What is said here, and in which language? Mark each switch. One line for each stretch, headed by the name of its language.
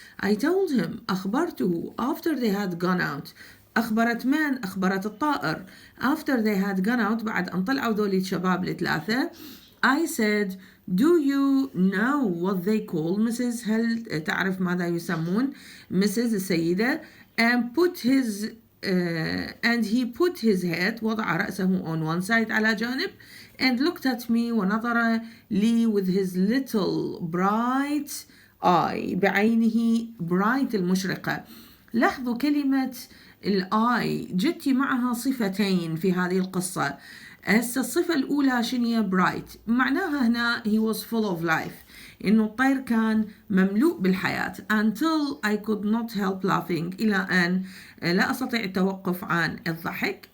English: I told him،
Arabic: أخبرته
English: after they had gone out.
Arabic: أخبرت من؟ أخبرت الطائر.
English: after they had gone out،
Arabic: بعد أن طلعوا ذولي الشباب الثلاثة.
English: I said do you know what they call Mrs.
Arabic: هل تعرف ماذا يسمون Mrs. السيدة؟
English: and he put his head،
Arabic: وضع رأسه
English: on one side
Arabic: على جانب،
English: and looked at me،
Arabic: ونظر لي
English: with his little bright eye،
Arabic: بعينه
English: bright
Arabic: المشرقة. لاحظوا كلمة الآي جتي معها صفتين في هذه القصة. الصفة الأولى شنية؟ bright، معناها هنا
English: he was full of life،
Arabic: إنه الطير كان مملوء بالحياة.
English: until I could not help laughing،
Arabic: إلى أن لا أستطيع التوقف عن الضحك.